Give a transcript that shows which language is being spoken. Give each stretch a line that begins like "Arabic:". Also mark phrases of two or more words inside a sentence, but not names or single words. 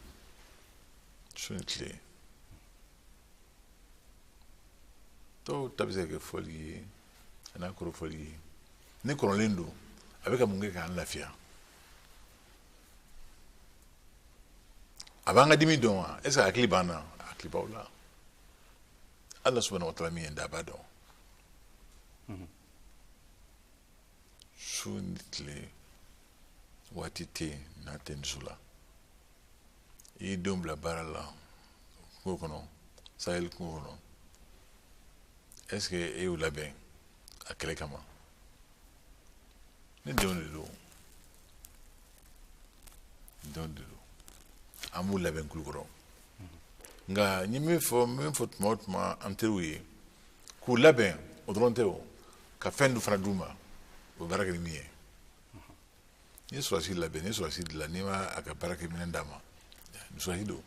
Bambara: dɔw ta bɛ se ka kɛ fɔli ye a n'a kɔrɔ fɔli ye ni kɔrɔlen don a bɛ ka mun kɛ k'an lafiya a b'an ka dimi dɔn wa
French: est ce que
Bambara: hakili b'an na hakili b'aw la ala
Arabic: سبحانه و تعالى
Bambara: min ye da a b'a dɔn su ni tile waati tɛ yen n'a tɛ nin su la i y'i denw bila baara la kungo kɔnɔ sahel kungo kɔnɔ
French: est ce que
Bambara: e y'u labɛn a kɛlɛ kama ne denw de don an b'u labɛn kulukɔrɔ nka n ye min fɔ tuma o tuma an teriw ye k'u labɛn o dɔrɔn tɛ o ka fɛn dɔ fana d'u ma o baara kɛ ni min ye n'i ye sɔrɔsi labɛn n'i ye sɔrɔsi dilan n'i ma a ka baara kɛ minɛn d'a ma sɔrɔsi don